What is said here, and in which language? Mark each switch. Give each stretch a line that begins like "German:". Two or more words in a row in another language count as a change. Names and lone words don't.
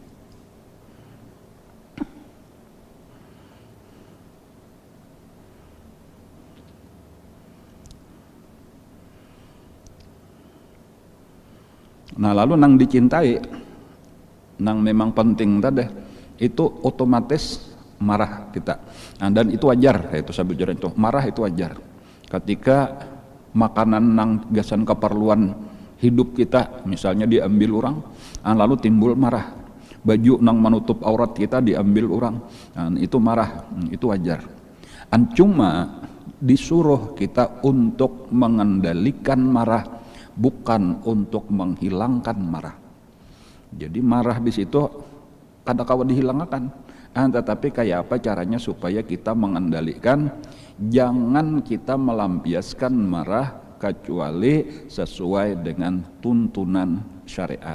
Banjar: Nah lalu nang dicintai, nang memang penting tadi itu otomatis marah kita. Nah, dan itu wajar, itu sabujurnya itu marah itu wajar. Ketika makanan nang gasan keperluan hidup kita misalnya diambil orang, lalu timbul marah. Baju nang menutup aurat kita diambil orang, itu marah, itu wajar. Cuma disuruh kita untuk mengendalikan marah, bukan untuk menghilangkan marah. Jadi marah di situ kada kawa dihilangkan, tetapi kayak apa caranya supaya kita mengendalikan, jangan kita melampiaskan marah kecuali sesuai dengan tuntunan syariat.